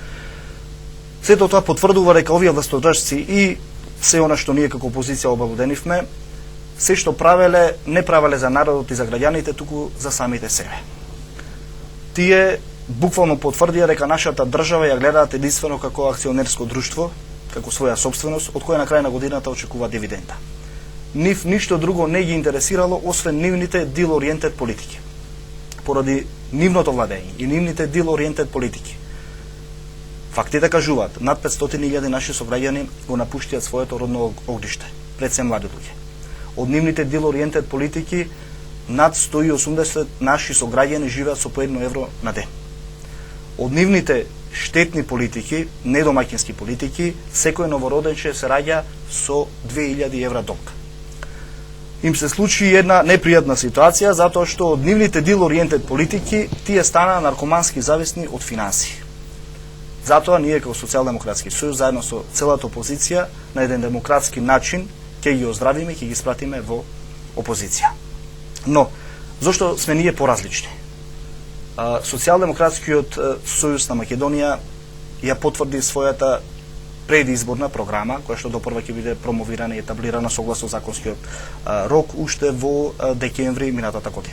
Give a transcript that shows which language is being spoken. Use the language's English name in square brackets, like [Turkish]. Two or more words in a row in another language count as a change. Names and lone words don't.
[Macedonian] Сето тоа потврдува дека овие властодржци и се она што ние како опозиција обалуденивме, се што правеле, не правеле за народот и за граѓаните, туку за самите себе. Тие буквално потврдија дека нашата држава ја гледаат единствено како акционерско друштво, како своја собственост, од која на крај на годината очекува дивиденда. нив ништо друго не ги интересирало освен нивните deal-oriented политики. Поради нивното владење и нивните deal-oriented политики, фактите кажуваат, над 500.000 наши сограѓани го напуштиат своето родно огниште, пред се млади луѓе. Од нивните deal-oriented политики, над 180 наши сограѓани живеат со по 1 евро на ден. Од нивните штетни политики, недомаќински политики, секој новороденче се раѓа со 2000 евра долг. Им се случи една непријатна ситуација, затоа што од нивните deal-oriented политики тие станаа наркомански зависни од финансии. Затоа ние како Социјалдемократски сојуз заедно со целата опозиција на еден демократски начин ќе ги оздравиме, ќе ги спратиме во опозиција. Но зошто сме ние поразлични? Социјалдемократскиот сојуз на Македонија ја потврди својата предизборна програма, која што допрва ќе биде промовирана и етаблирана согласно законскиот рок уште во декември минатата година.